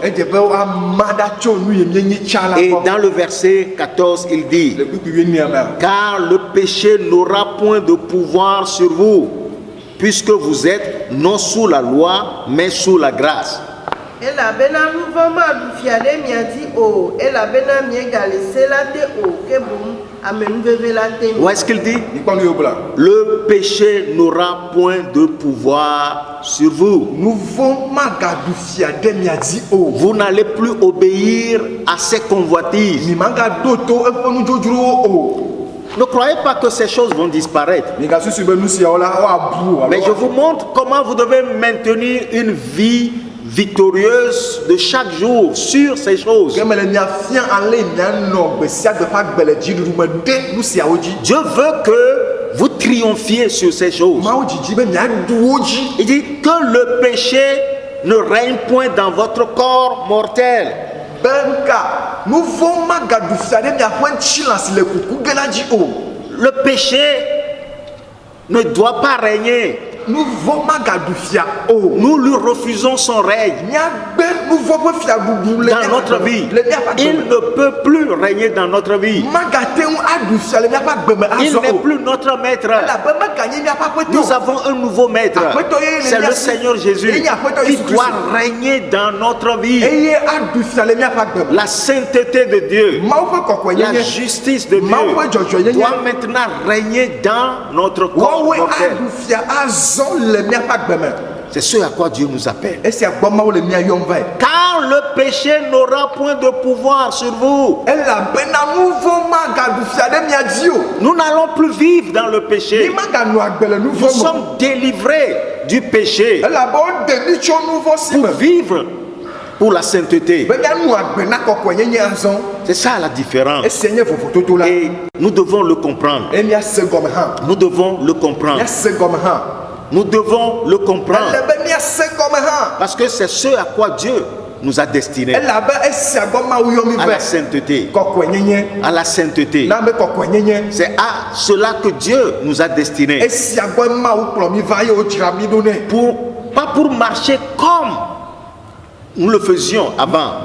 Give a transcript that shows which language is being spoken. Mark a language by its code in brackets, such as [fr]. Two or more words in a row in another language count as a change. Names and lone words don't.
[ee] Edze be woama ɖa tso nu yi mienyi tsã la [fr] Et [ee] gbɔ. [fr] dans le verset 14, il dit, [ee] Le kpikpi enia me. [fr] car le péché n'aura point de pouvoir sur vous, puisque vous êtes non sous la loi, mais sous la grâce. [ee] elabena nu vɔ̃ maɖu fia ɖe mia dzi o elabena miegale se la te o ke boŋ Amen veve la te. [fr] Où est-ce qu'il dit? [ee] Ikpɔ nu yobla. [fr] Le péché n'aura point de pouvoir sur vous. [ee] Nu vɔ̃ magaɖu fia ɖe mia dzi o. [fr] Vous n'allez plus obéir à ses convoitises. [ee] Mi magaɖo to eƒe nudzodzrowo o. [fr] Ne croyez pas que ces choses vont disparaître. [ee] Mi gasusu be nu siawo la woabu o. [fr] Mais je vous montre comment vous devez maintenir une vie victorieuse de chaque jour sur ces choses. [ee] Ke mele mia fia ale mianɔ gbe sia gbe ƒe agbe le dziɖuɖu me ɖe nu siawo dzi. [fr] Dieu veut que vous triomphiez sur ces choses. [ee] Mawu dzidzi be miaɖu wo dzi. [fr] Il dit que le péché ne règne point dans votre corps mortel. [ee] Be nka nu vɔ̃ magaɖu fia ɖe miaƒe ŋutilã si le kuku ge la dzi o. [fr] Le péché ne doit pas régner. [ee] Nu vɔ̃ magaɖu fia o. [fr] Nous lui refusons son règne [ee] Miagbe nu vɔ̃ ƒe fiaɖuɖu le [fr] dans notre vie. [ee] le miaƒe [fr] Il [ee] agbe me. [fr] ne peut plus régner dans notre vie. [ee] Magate ŋu aɖu fia le miaƒe agbe me [fr] Il [ee] azɔ [fr] n'est [ee] o. [fr] plus notre maître. [ee] Elabe meganye miaƒe aƒetɔ. [fr] Nous avons un nouveau maître. C'est le Seigneur Jésus qui doit régner dans notre vie. [ee] Eye aɖu fia le miaƒe agbe me. [fr] La sainteté de Dieu, [ee] Mawu ƒe kɔkɔe [fr] la [ee] nyenye. [fr] justice de [ee] Mawu ƒe [fr] Dieu [ee] dzɔdzɔe [fr] doit [ee] nyenye. [fr] maintenant régner dans notre corps [ee] Woawoe [fr] mortel. [ee] aɖu fia azɔ le miaƒe agbe me. [fr] C'est ce à quoi Dieu nous appelle. [ee] Esia gbɔ Mawu le mia yɔm vae. [fr] Car le péché n'aura point de pouvoir sur vous. [ee] Elabena nu vɔ̃ magaɖu fia ɖe mia dzi o. [fr] Nous n'allons plus vivre dans le [ee] Mi [fr] péché. [ee] maganɔ agbe le nu [fr] Nous [ee] vɔ̃ me. [fr] sommes délivrés du péché [ee] Elabe woɖe mi tso nu vɔ̃ si [fr] pour [ee] me. [fr] vivre pour la sainteté. [ee] Be mianɔ agbe na kɔkɔe nyenye azɔ. [fr] C'est ça la différence. [ee] Esia nye vovototo la. [fr] Et nous devons le comprendre. [ee] Eye miase gɔme hã. [fr] Nous devons le comprendre. [ee] Miase gɔme hã. [fr] Nous devons le comprendre. [ee] Elebe miase gɔme hã. [fr] Parce que c'est ce à quoi Dieu nous a destinés. [ee] Elabe esia gbɔ Mawu yɔ mi [fr] À la [ee] vae. [fr] sainteté. [ee] Kɔkɔe nyenye. [fr] À la sainteté. [ee] Na be kɔkɔe nyenye. [fr] C'est à cela que Dieu nous a destinés. [ee] Esia gbɔ Mawu kplɔ mi va ye wodzra mi ɖo nɛ. [fr] Pas pour marcher comme nous le faisions avant.